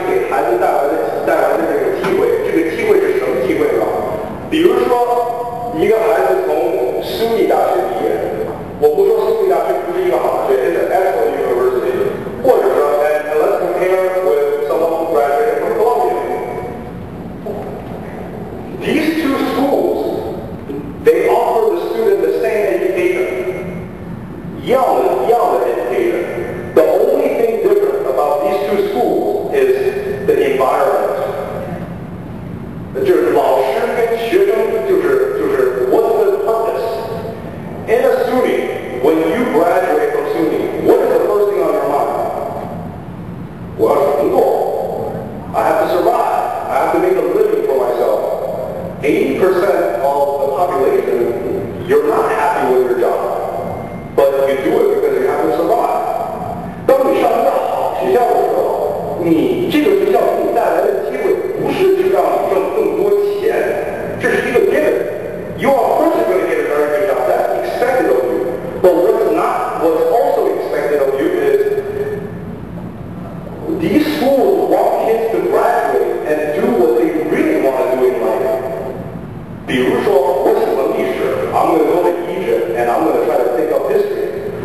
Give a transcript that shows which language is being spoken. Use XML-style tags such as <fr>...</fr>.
<zh>孩子带来的这个机会，这个机会是什么机会呢？比如说，一个孩子从SUNY大学毕业，我不说SUNY大学不是一个好大学 ，</zh> <en>it's an excellent university，</en> <zh>或者说</zh> <en>and let's compare with someone who graduated from Columbia. These 2 schools, they offer the student the same education,</en> <zh>一样的</zh> <en>education. The only thing different about these 2 schools is the environment.</en> <zh>就是老师跟学生就是</zh> <en>what's the purpose? In a SUNY, when you graduate from SUNY, what is the first thing on your mind?</en> <zh>我要工作.</zh> <en>I have to survive. I have to make a living for myself. 80% of the population, you're not happy with your job, but you do it because you have to survive.</en> <zh>当你上一个好学校的时候，你这个学校给你带来的机会不是去让你挣更多钱，这是一个 given.</zh> <en>You are of course going to get a very good job. That's expected of you. But what's also expected of you is these schools want kids to graduate and do what they really want to do in life.</en> <zh>比如说，我喜欢历史</zh> <en>I'm going to go to Egypt and I'm going to try to take up history.</en>